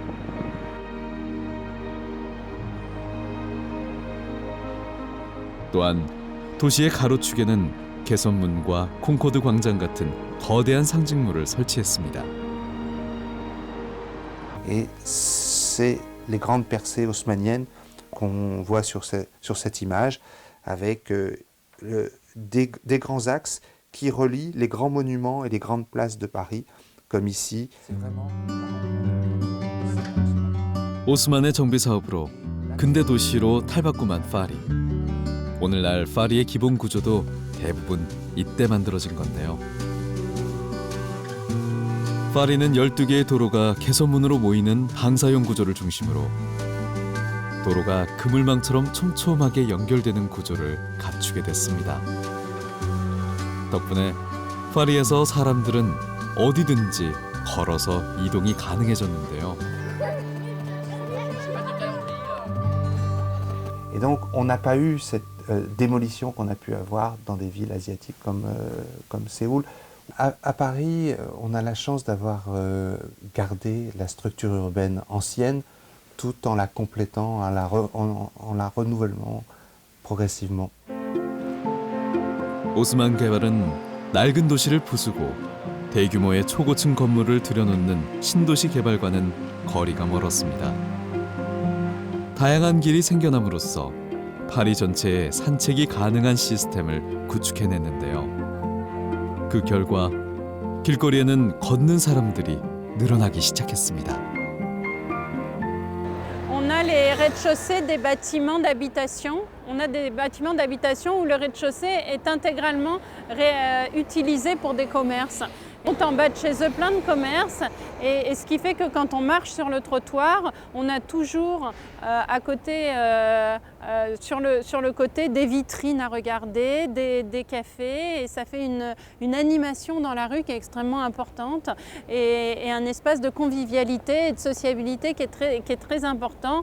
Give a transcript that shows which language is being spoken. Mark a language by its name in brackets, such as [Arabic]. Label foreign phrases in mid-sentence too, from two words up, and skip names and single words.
[Korean] 또한 도시의 가로축에는 개선문과 콩코드 광장 같은 거대한 상징물을 설치했습니다. [French] Et c'est les grandes percées haussmanniennes qu'on voit sur cette image, avec des grands axes qui relient les grands monuments et les grandes places de Paris, comme ici. [Korean] 오스만의 정비 사업으로 근대 도시로 탈바꿈한 파리. 오늘날 파리의 기본 구조도 대부분 이때 만들어진 건데요. 파리는 12개의 도로가 개선문으로 모이는 방사형 구조를 중심으로 도로가 그물망처럼 촘촘하게 연결되는 구조를 갖추게 됐습니다. 덕분에 파리에서 사람들은 어디든지 걸어서 이동이 가능해졌는데요. [French] Et donc, on n'a pas eu cette démolition qu'on a pu avoir dans des villes asiatiques comme Séoul. À Paris, on a la chance d'avoir gardé la structure urbaine ancienne tout en la complétant, en la renouvelant progressivement. [Korean] 오스만 개발은 낡은 도시를 부수고 대규모의 초고층 건물을 들여놓는 신도시 개발과는 거리가 멀었습니다. 다양한 길이 생겨남으로써 파리 전체에 산책이 가능한 시스템을 구축해냈는데요. 그 결과 길거리에는 걷는 사람들이 늘어나기 시작했습니다. [French] On a les rez-de-chaussée des bâtiments d'habitation. On a des bâtiments d'habitation où le rez-de-chaussée est intégralement utilisé pour des commerces. On est en bas de chez eux plein de commerces et ce qui fait que quand on marche sur le trottoir, on a toujours à côté, sur le côté des vitrines à regarder, des cafés et ça fait une animation dans la rue qui est extrêmement importante et un espace de convivialité et de sociabilité qui est très important.